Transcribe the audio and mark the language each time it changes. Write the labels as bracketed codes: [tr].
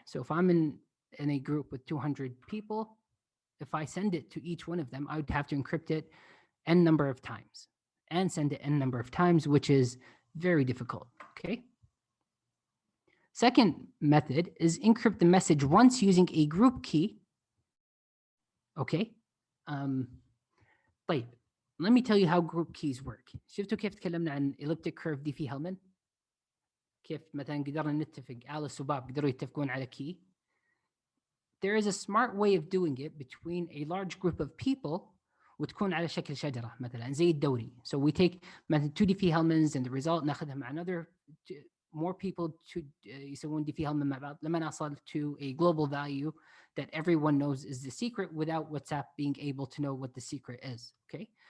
[en] So if I'm in a group with 200 people, if I send it to each one of them, I would have to encrypt it n number of times and send it n number of times, which is very difficult, okay? Second method is encrypt the message once using a group key, okay? [ar] طيب, [en] let me tell you how group keys work. [ar] شفتوا كيف تكلمنا عن elliptic curve دي في هيلمان؟ كيف مثلا قدرنا نتفق أليس وباب قدروا يتفقون على key? [en] There is a smart way of doing it between a large group of people [ar] وتكون على شكل شجرة مثلا زي الدوري. [en] So we take [ar] مثلا [en] 2 Diffie-Hellmans and the result [ar] ناخذها مع [en] another more people to [ar] يسوون [en] Diffie-Hellman [ar] مع بعض لما نصل [en] to a global value that everyone knows is the secret without WhatsApp being able to know what the secret is. Okay?